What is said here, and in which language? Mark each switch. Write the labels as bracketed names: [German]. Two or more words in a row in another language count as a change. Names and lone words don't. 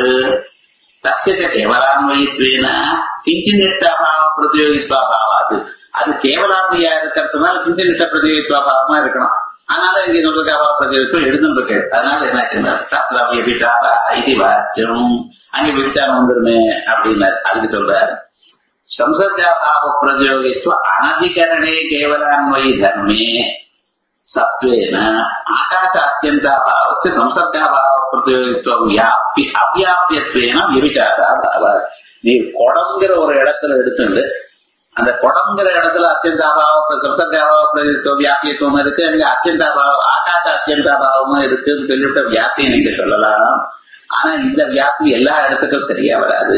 [Sanskrit] तस्य केवलान्वयित्वेन किञ्चिन्निष्ठाभाव प्रतियोगित्वाभावात्. [Tamil] அது கேவலான்மையா இருக்கிறதுனால [Sanskrit] किञ्चिन्निष्ठ प्रतियोगित्वाभाव [Tamil] இருக்கணும். அதனால இங்க [Sanskrit] संसर्गाभाव प्रतियोगित्वम् [Tamil] எழுதுன்னு. அதனால என்னாச்சுன்னா [Sanskrit] तत्र व्यभिचार [Tamil] இது வாக்கியம், அங்க விபிசாரம் வந்துருமே அப்படின்னு அதுக்கு சொல்றாரு. [Sanskrit] संसर्गाभाव प्रयोगित्व अनधिकरणे केवलान्वयी धर्मे सत्वेन आकाश अत्यंताभावस्य संसर्गाभाव प्रयोगित्व व्याप्ति अव्याप्यत्वेन व्यभिचारः. [Tamil] நீ குடம்ங்கிற ஒரு இடத்துல எடுத்துட்டு அந்த குடம்ங்கிற இடத்துல [Sanskrit] अत्यन्ताभाव संसर्गाभाव प्रयोगित्व व्याप्यत्व [Tamil] இருக்கு, அங்க [Sanskrit] अत्यन्ताभाव आकाश अत्यन्ताभाव [Tamil] இருக்குன்னு சொல்லிவிட்ட வியாப்தியை நீங்க சொல்லலாம். ஆனா இந்த வியாப்தி எல்லா இடத்துக்கும் சரியா வராது.